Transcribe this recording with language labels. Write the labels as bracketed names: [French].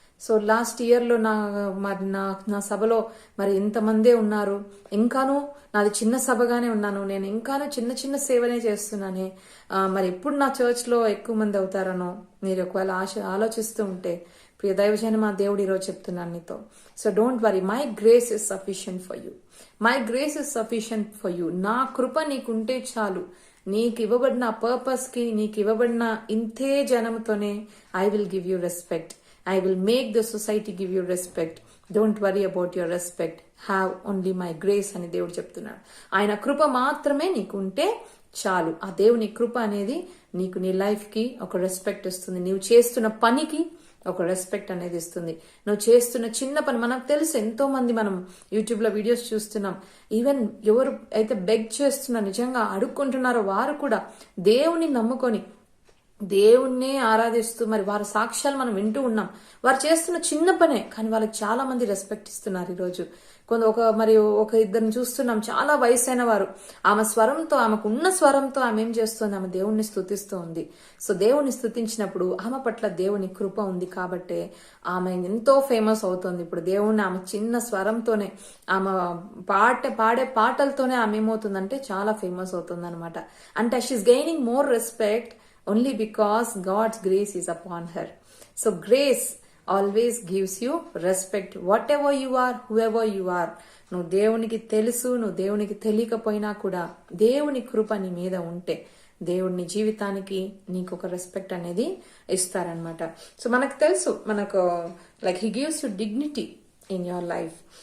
[Telugu] So last year లో నా సభలో మరి ఇంతమందే ఉన్నారు, ఇంకాను నాది చిన్న సభగానే ఉన్నాను, నేను ఇంకాను చిన్న చిన్న సేవనే చేస్తున్నానే, మరి ఎప్పుడు నా చర్చ్ లో ఎక్కువ మంది అవుతారనో మీరు ఒకవేళ ఆలోచిస్తూ ఉంటే, ప్రియ దైవజన, మా దేవుడు ఈరోజు చెప్తున్నాను నీతో. [English] So don't worry, my grace is sufficient for you. My grace is sufficient for you. [Telugu] నా కృప నీకుంటే చాలు. నీకు ఇవ్వబడిన పర్పస్ కి, నీకు ఇవ్వబడిన ఇంతే జనంతోనే [English] I will give you respect. I will make the society give you respect. Don't worry about your respect. Have only my grace [Telugu] అని దేవుడు చెప్తున్నాడు. ఆయన కృప మాత్రమే నీకు ఉంటే చాలు. ఆ దేవుని కృప అనేది నీకు నీ లైఫ్ కి ఒక రెస్పెక్ట్ ఇస్తుంది. నువ్వు చేస్తున్న పనికి ఒక రెస్పెక్ట్ అనేది ఇస్తుంది. నువ్వు చేస్తున్న చిన్న పని, మనకు తెలుసు ఎంతో మంది మనం యూట్యూబ్ లో వీడియోస్ చూస్తున్నాం, ఈవెన్ ఎవరు అయితే బెగ్ చేస్తున్నా, నిజంగా అడుక్కుంటున్నారో వారు కూడా దేవుని నమ్ముకొని దేవుణ్ణే ఆరాధిస్తూ మరి వారి సాక్ష్యాలు మనం వింటూ ఉన్నాం. వారు చేస్తున్న చిన్న పనే, కానీ వాళ్ళకి చాలా మంది రెస్పెక్ట్ ఇస్తున్నారు. ఈరోజు ఒక ఇద్దరిని చూస్తున్నాం, చాలా వయసైన వారు, ఆమె స్వరంతో, ఆమెకు ఉన్న స్వరంతో ఆమె ఏం చేస్తుంది, ఆమె దేవుణ్ణి స్తుతిస్తూ ఉంది. సో దేవుణ్ణి స్తుతించినప్పుడు ఆమె పట్ల దేవుని కృప ఉంది కాబట్టి ఆమె ఎంతో ఫేమస్ అవుతుంది. ఇప్పుడు దేవుణ్ణి ఆమె చిన్న స్వరంతోనే, ఆమె పాడే పాటలతోనే ఆమె ఏమవుతుందంటే చాలా ఫేమస్ అవుతుంది అనమాట. [English] అంటే she is gaining more respect only because God's grace is upon her. So grace always gives you respect, whatever you are, whoever you are. [Telugu] నువ్వు దేవునికి తెలుసు, నువ్వు దేవునికి తెలియకపోయినా కూడా దేవుని కృప నీ మీద ఉంటే దేవుడిని జీవితానికి నీకు ఒక రెస్పెక్ట్ అనేది ఇస్తారనమాట. [English] so [Telugu] మనకు తెలుసు, మనకు [English] Like he gives you dignity in your life.